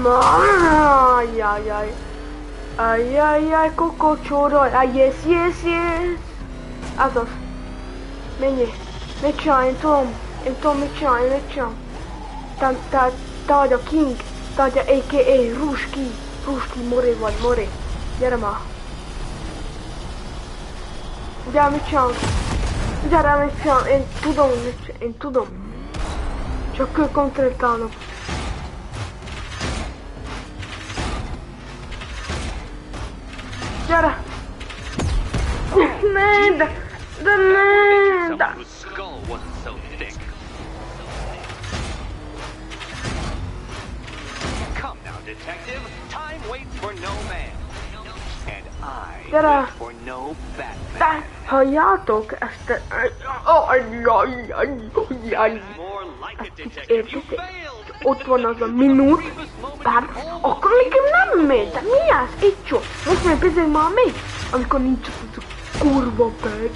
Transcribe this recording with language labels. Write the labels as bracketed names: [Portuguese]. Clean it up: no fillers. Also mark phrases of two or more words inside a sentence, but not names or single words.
[Hungarian] Ajajaj. Ajajaj, kokocsóraj. [English] Yes, yes, yes. [Hungarian] Azaz. Menjél. Mit csinálj, én tudom mit csinálj, Te vagy a King. Te vagy a a.k.a. Ruski, Moré vagy, Moré. Gyere már. Gyere, mit csinálunk? Gyere, mit csinálunk? Én tudom. Csak koncentrálok. Gyere! Ne, de ne! [English] Whose skull wasn't so thick. Come now, detective. Time waits for no man. And I wait for no Batman. [Hungarian] Halljátok ezt értitek? Ott van az a minút, bár akkor nekem nem megy, de mi az? Egy csó. Most már bizony már megy, amikor nincs az a kurva perc.